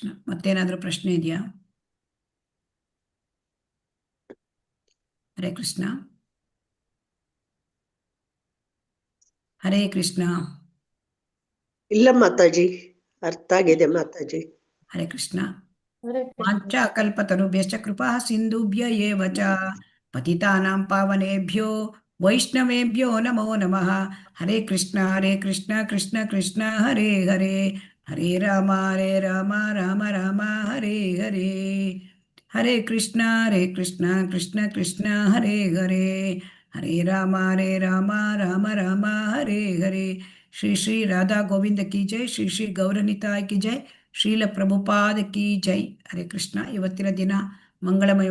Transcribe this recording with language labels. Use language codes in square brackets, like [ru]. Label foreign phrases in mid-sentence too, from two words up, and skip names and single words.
[kn] ಮತ್ತೇನಾದರೂ ಪ್ರಶ್ನೆ ಇದೆಯಾ? ಹರೇ ಕೃಷ್ಣ. ಹರೇ ಕೃಷ್ಣ. ಇಲ್ಲ ಮಾತಾಜಿ, ಅರ್ಥ ಆಗಿದೆ ಮಾತಾಜಿ. [sa] ಹರೇ ಕೃಷ್ಣ. ವಾಂಚಾ ಕಲ್ಪತರುಭ್ಯಶ್ಚ ಕೃಪಾ ಸಿಂಧುಭ್ಯ ಏವ ಚ ಪತಿತಾನಾಂ ಪಾವನೇಭ್ಯೋ ವೈಷ್ಣವೇಭ್ಯೋ ನಮೋ ನಮಃ. ಹರೇ ಕೃಷ್ಣ ಹರೇ ಕೃಷ್ಣ ಕೃಷ್ಣ ಕೃಷ್ಣ ಹರೇ ಹರೇ, ಹರೇ ರಾಮ ರಾಮ ರಾಮ ಹರೇ ಹರೇ. ಹರೇ ಕೃಷ್ಣ ಕೃಷ್ಣ ಕೃಷ್ಣ ಹರೇ ಹರೇ, ಹರೇ ರಾಮ ರಾಮ ರಾಮ ಹರೇ ಹರೇ. [kn] ಶ್ರೀ ಶ್ರೀ ರಾಧಾ ಗೋವಿಂದ ಕಿ ಜೈ, ಶ್ರೀ ಶ್ರೀ ಗೌರನಿತಾಯ್ ಕಿ ಜೈ, ಶ್ರೀಲ ಪ್ರಭುಪಾದ ಕಿ ಜೈ. ಹರೇ ಕೃಷ್ಣ. ಇವತ್ತಿನ ದಿನ ಮಂಗಳಮಯ